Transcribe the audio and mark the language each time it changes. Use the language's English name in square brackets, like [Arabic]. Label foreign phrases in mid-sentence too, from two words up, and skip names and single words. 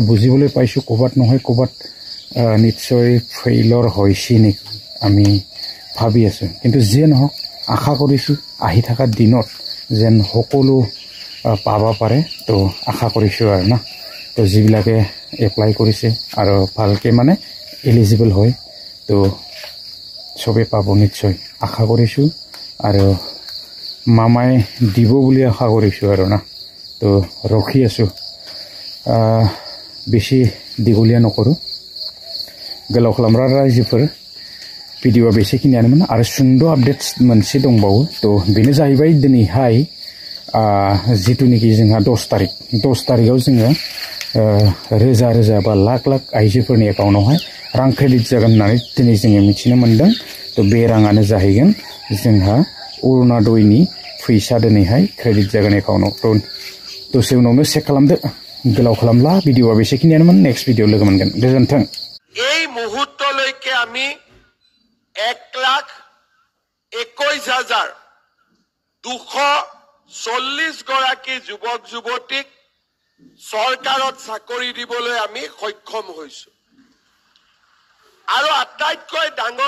[Assamese] বুজিবলৈ পাইছোঁ ক'ৰবাত নহয় ক'ৰবাত নিশ্চয় ফেইলৰ হৈছে নেকি আমি ভাবি আছোঁ কিন্তু যিয়ে নহওক আশা কৰিছোঁ আহি থকা দিনত যেন সকলো পাব পাৰে তো আশা কৰিছোঁ আৰু না তো যিবিলাকে এপ্লাই কৰিছে আৰু ভালকৈ মানে এলিজিবল হয় তো চবেই পাব নিশ্চয় আশা কৰিছোঁ আৰু মামাই দিব বুলি আশা কৰিছোঁ আৰু না তো ৰখি আছোঁ [Bodo] बेसि दिगलिया नखरो गोलाव खालामग्रा रायजोफोर भिडिअआ बेसेखिनियानोमोन आरो सुंद' आपडेट्स मोनसे दंबावो तो बेनो जाहैबाय दिनैहाय जिथुनिखि जोंहा 10 तारिखआव जोङो रोजा रोजा बा लाख लाख आइजोफोरनि एकाउन्टआवहाय रां क्रेडिट जागोन होननानै दिनै जोङो मिथिनो मोनदों तो बे राङानो जाहैगोन जोंहा अरुणोदयनि फैसा दिनैहाय क्रेडिट जागोन एकाउन्टआव तो दसे उनावनो चेक खालामदो गोलाव खालामला भिडिअआ बेसेखिनियानोमोन [English] next video [Bodo] लोगो मोनगोन गोजोन्थों [Assamese] এই মুহূৰ্তলৈকে আমি 1,21,240 গৰাকী যুৱক যুৱতীক চৰকাৰত চাকৰি দিবলৈ আমি সক্ষম হৈছো আৰু আটাইতকৈ ডাঙৰ